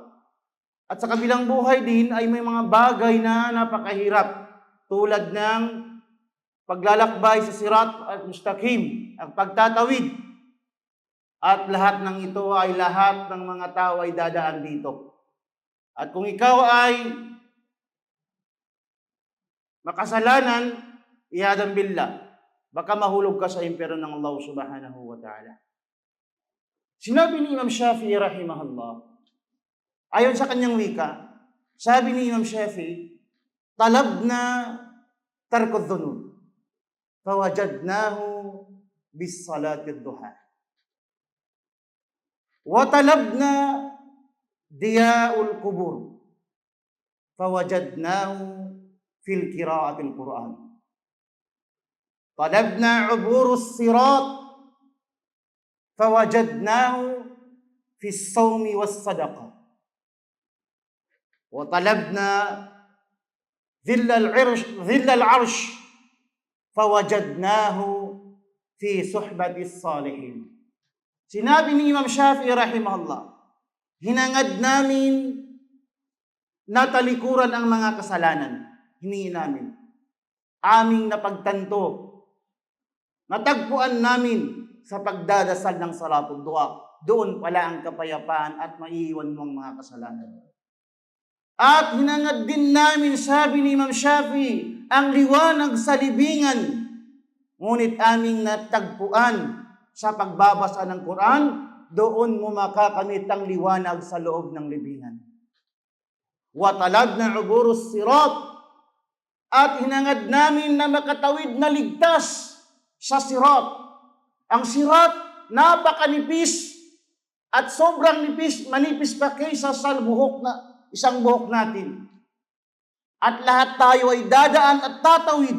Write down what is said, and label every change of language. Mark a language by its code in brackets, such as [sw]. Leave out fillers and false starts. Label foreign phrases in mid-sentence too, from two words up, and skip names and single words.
[tl] At sa kabilang buhay din ay may mga bagay na napakahirap tulad ng paglalakbay sa sirat at mustaqim, ang pagtatawid. At lahat ng ito ay lahat ng mga tao ay dadaan dito. At kung ikaw ay makasalanan, [ar] عياذا بالله, [tl] baka mahulog ka sa impyerno ng [ar] الله سبحانه وتعالى. [tl] Sinabi ni Imam Shafi'i rahimahullah, ayon sa kanyang wika, sabi ni Imam Shafi'i, [ar] طلبنا ترك الذنوب فوجدناه بصلاة الضحى. وطلبنا ضياء القبور فوجدناه في قراءة القرآن. طلبنا عبور الصراط فوجدناه في الصوم والصدقة. وطلبنا ظل العرش فوجدناه في صحبة الصالحين. [tl] Sinabi ni Imam Shafi'i rahimahullah, hinangad namin na talikuran ang mga kasalanan. Hiningi namin. Aming napagtanto, natagpuan namin sa pagdadasal ng [ar] صلاة الضحى. [tl] Doon pala ang kapayapaan at maiiwan mo ang mga kasalanan. At hinangad din namin, sabi ni Imam Shafi'i, ang liwanag sa libingan. Ngunit aming natagpuan sa pagbabasa ng Quran, doon mo makakamit ang liwanag sa loob ng libingan. [ar] وطلبنا عبور الصراط, [tl] at hinangad namin na makatawid na ligtas sa sirat. Ang sirat, napakanipis at sobrang nipis, manipis pa kaysa sa isang buhok natin. At lahat tayo ay dadaan at tatawid.